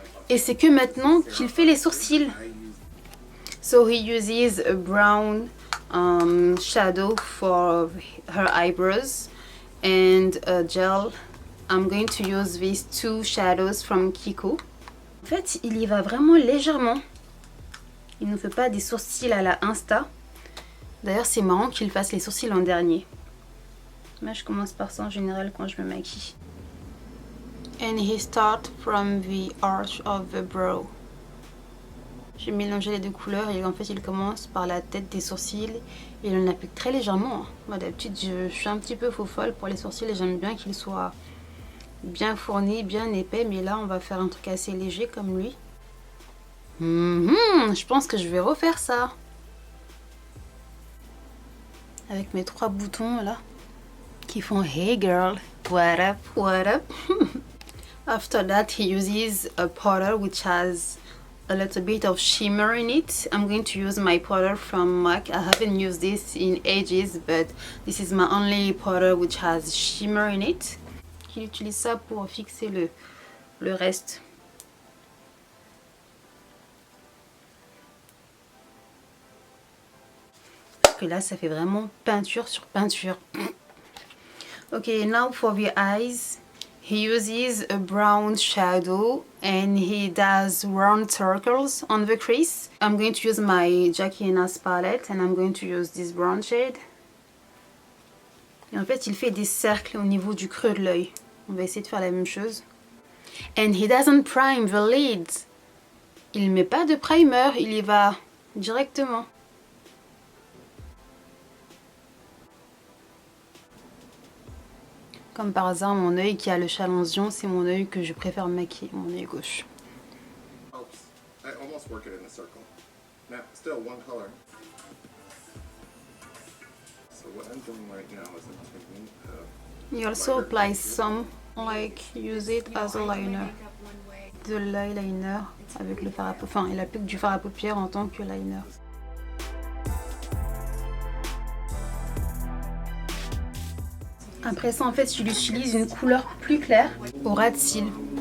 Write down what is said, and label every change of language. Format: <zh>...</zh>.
<fr>Et c'est que maintenant qu'il fait les sourcils.</fr> <en>So he uses a brown shadow for her eyebrows and a gel. I'm going to use these two shadows from Kiko.</en> <fr>En fait, il y va vraiment légèrement. Il ne fait pas des sourcils à la Insta. D'ailleurs, c'est marrant qu'il fasse les sourcils en dernier. Moi, je commence par ça en général quand je me maquille.</fr> <en>And he starts from the arch of the brow.</en> <fr>J'ai mélangé les deux couleurs et en fait il commence par la tête des sourcils et il en applique très légèrement. Moi d'habitude je suis un petit peu faux folle pour les sourcils et j'aime bien qu'ils soient bien fournis, bien épais, mais là on va faire un truc assez léger comme lui. Je pense que je vais refaire ça. Avec mes 3 boutons là qui font</fr> <en>hey girl, what up, what up. After that he uses a powder which has a little bit of shimmer in it. I'm going to use my powder from MAC. I haven't used this in ages, but this is my only powder which has shimmer in it.</en> <fr>Il utilise ça pour fixer le reste. Parce que là, ça fait vraiment peinture sur peinture.</fr> <en>Okay, now for the eyes. He uses a brown shadow and he does round circles on the crease. I'm going to use my Jackie & Nas palette and I'm going to use this brown shade.</en> <fr>Et en fait, il fait des cercles au niveau du creux de l'œil. On va essayer de faire la même chose.</fr> <en>And he doesn't prime the lids.</en> <fr>Il met pas de primer, il y va directement. Comme par hasard, mon œil qui a le chalonzion, c'est mon œil que je préfère maquiller, mon œil gauche.</fr> <en>I almost work it in a circle. Now, still one color. So what I'm doing right now is I'm taking He also applies some, like use it as a liner.</en> <fr>De l'eyeliner avec le fard à paupières. Enfin, il applique du fard à paupières en tant que liner. Après ça, en fait, il utilise une couleur plus claire au ras de cils.</fr>